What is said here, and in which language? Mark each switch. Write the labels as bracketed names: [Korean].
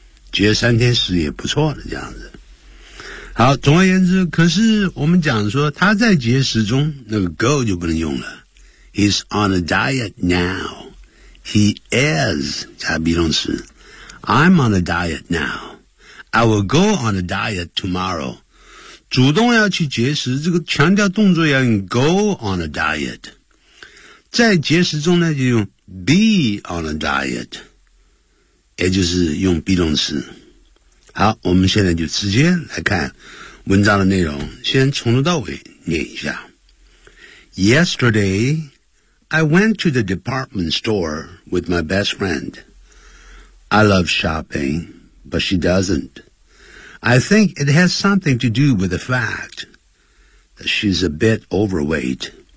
[Chinese] 觉得三天时也不错的这样子。好总而言之可是我们讲说他在节食中那个 go 就不能用了。 [English] He's on a diet now. He is, 加be 动词 I'm on a diet now. I will go on a diet tomorrow. 主动要去节食，这个强调动作要用 go on a diet. [Chinese] 在节食中呢，就用 be on a diet， 也就是用 be 动词。好，我们现在就直接来看文章的内容，先从头到尾念一下。 [English] Yesterday,I went to the department store with my best friend. I love shopping, but she doesn't. I think it has something to do with the fact that she's a bit overweight.